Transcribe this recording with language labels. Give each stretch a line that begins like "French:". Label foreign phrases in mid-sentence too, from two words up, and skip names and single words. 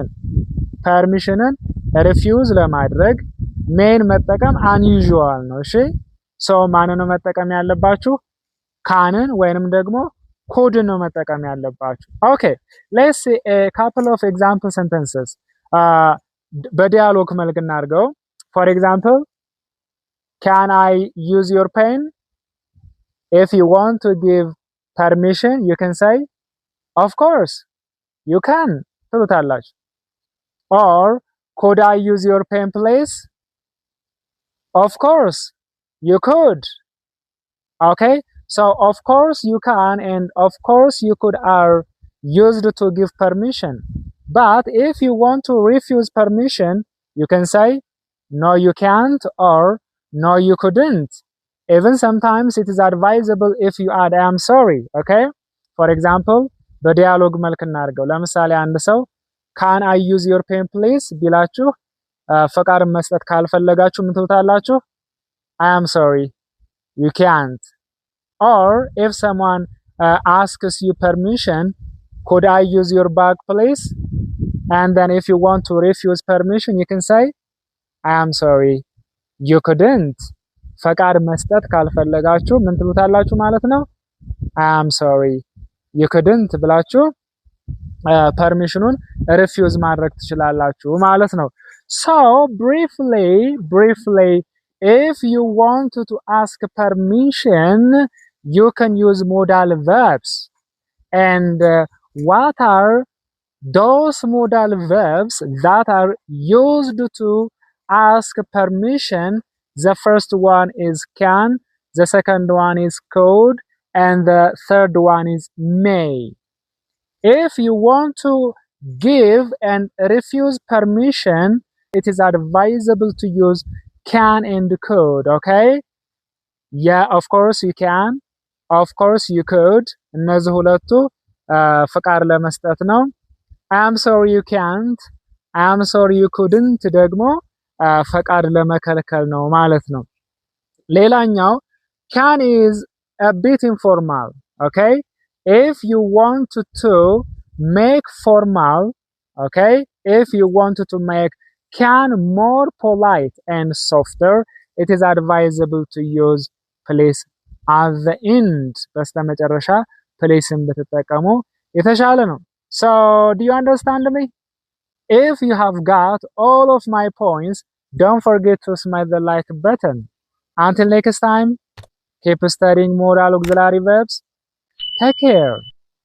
English: Permissionen refuse
Amharic: ለማድረግ ሜን መጠቀም unusual ነው። እሺ ሶ ማንን ነው መጠቀም ያለባችሁ? ካንን ወይንም ደግሞ ኮድን ነው መጠቀም ያለባችሁ። ኦኬ
English: let's see a couple of example sentences.
Amharic: በዲያሎግ መልክ እናድርገው።
English: for example, can I use your pen? If you want to give permission, you can say of course you can ትሉታላችሁ። or could I use your pen please? Of course you could. Okay, so of course you can and of course you could are used to give permission. But if you want to refuse permission, you can say no you can't or no you couldn't. Even sometimes it is advisable if you add I am sorry. Okay, for example,
Amharic: በዲያሎግ መልክ እናድርገው። ለምሳሌ አንድ ሰው
English: can I use your pen please
Amharic: ቢላችሁ ፈቃድ መስጠት ካልፈለጋችሁ ምን ትሉታላችሁ?
English: I am sorry you can't. Or if someone asks you permission, could I use your bag please? And then if you want to refuse permission, you can say I am sorry you couldn't.
Amharic: ፈቃድ መስጠት ካልፈለጋችሁ ምን ትሉታላችሁ ማለት ነው?
English: I am sorry you couldn't
Amharic: ብላችሁ ፐርሚሽኑን ሪፊውዝ ማድረግ ትችላላችሁ ማለት ነው።
English: so briefly if you want to ask permission, you can use modal verbs. And what are those modal verbs that are used to ask permission? The first one is can, the second one is could, and the third one is may. If you want to give and refuse permission, it is advisable to use can and could. Okay? Yeah, of course you can. Of course you could.
Amharic: እነዚህ ሁለቱ ፍቃድ ለመስጠት ነው።
English: I am sorry you can't. I am sorry you couldn't
Amharic: ደግሞ ፈቃድ ለመከልከል ነው ማለት ነው። ሌላኛው
English: can is a bit informal. Okay? If you want to make formal, okay? If you want to make can more polite and softer, it is advisable to use please at the end.
Amharic: በስተመጨረሻ pleaseን ብትጠቀሙ የተሻለ ነው።
English: So, do you understand me? If you have got all of my points, don't forget to smash the like button. Until next time, keep studying more auxiliary verbs. Take care.